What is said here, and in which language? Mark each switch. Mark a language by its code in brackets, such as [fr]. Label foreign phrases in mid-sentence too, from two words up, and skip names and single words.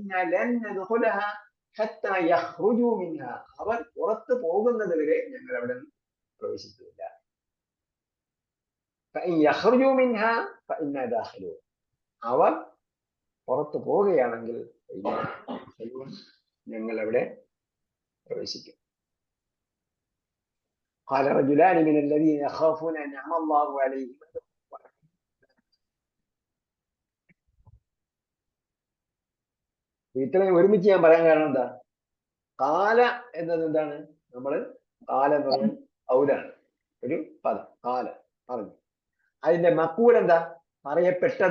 [ml] അവർ പുറത്തു പോകുന്നത് വരെ ഞങ്ങൾ അവിടെ പ്രവേശിക്കില്ല. അവർ പുറത്തു പോവുകയാണെങ്കിൽ ഞങ്ങൾ അവിടെ പ്രവേശിക്കും. [ar] قال رجلان من الذين يخافون أنعم الله عليهم. [ml] ഇത്രയും ഒരുമിച്ച് ഞാൻ പറയാൻ കാരണം എന്താ? കാല എന്നത് എന്താണ്? നമ്മള് കാല എന്ന് പറഞ്ഞാൽ ഔലാണ് ഒരു പദം. കാല പറഞ്ഞു. അതിന്റെ മക്കൂൽ എന്താ? പറയപ്പെട്ടത്.